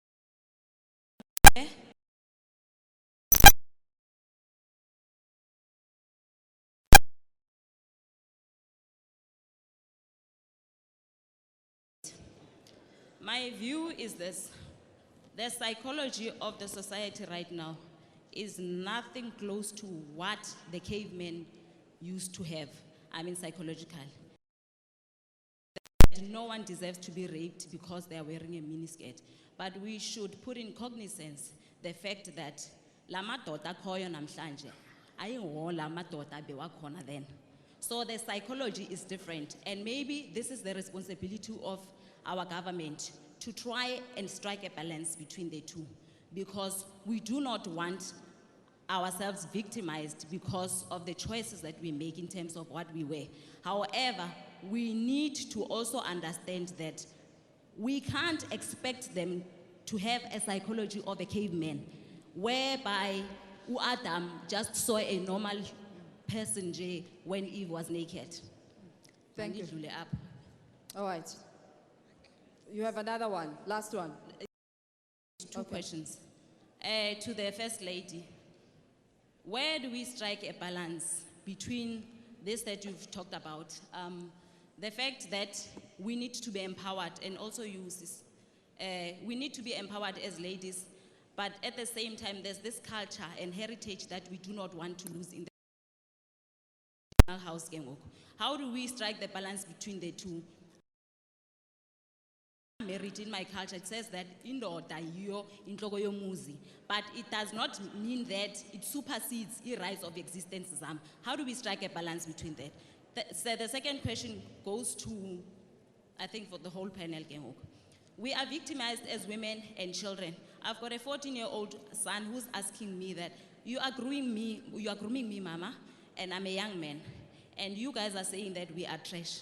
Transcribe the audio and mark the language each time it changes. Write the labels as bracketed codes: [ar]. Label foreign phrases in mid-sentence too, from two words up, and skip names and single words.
[en] My view is this: the psychology of the society right now is nothing close to what the cavemen used to have. I mean, psychological. No one deserves to be raped because they are wearing a miniskirt. But we should put in cognizance the fact that [xh] la madoda khoyo namhlanje ayingo la madoda bewakhona [en] then. So the psychology is different, and maybe this is the responsibility of our government to try and strike a balance between the two, because we do not want ourselves victimized because of the choices that we make in terms of what we wear. However, we need to also understand that we can't expect them to have a psychology of a caveman, whereby Adam just saw a normal person when Eve was naked. Thank you. [xh] Mandidlule apho. [en] All right. You have another one, last one. Two questions. To the First Lady, where do we strike a balance between this that you've talked about, the fact that we need to be empowered and also use this, we need to be empowered as ladies, but at the same time there's this culture and heritage that we do not want to lose in the house. How do we strike the balance between the two? Married in my culture, it says that [zu] indoda yiyo inhloko yomuzi, [en] but it does not mean that it supersedes the rights of existence. How do we strike a balance between that? So the second question goes to, I think, for the whole panel. We are victimized as women and children. I've got a 14-year-old son who's asking me that you are grooming me, mama, and I'm a young man, and you guys are saying that we are trash.